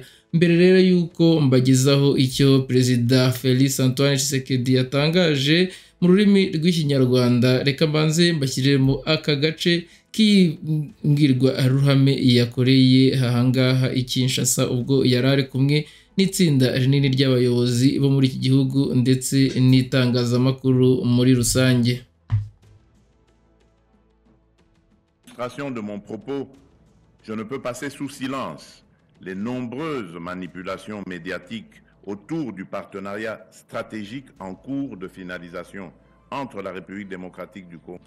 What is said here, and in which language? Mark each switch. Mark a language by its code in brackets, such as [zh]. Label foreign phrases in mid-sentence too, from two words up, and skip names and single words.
[rw] Mbere rero y'uko mbagezaho icyo Perezida Felix Antoine Tshisekedi yatangaje mu rurimi rw'Ikinyarwanda, reka mbanze mbashyiremo aka gace k'imbwirwa ruhame yakoreye ahangaha i Kinshasa ubwo yarari kumwe n'itsinda rinini ry'abayobozi bo muri iki gihugu ndetse n'itangazamakuru muri rusange. [fr] De mon propos, je ne peux passer sous silence les nombreuses manipulations médiatiques autour du partenariat stratégique en cours de finalisation entre la République démocratique du Congo.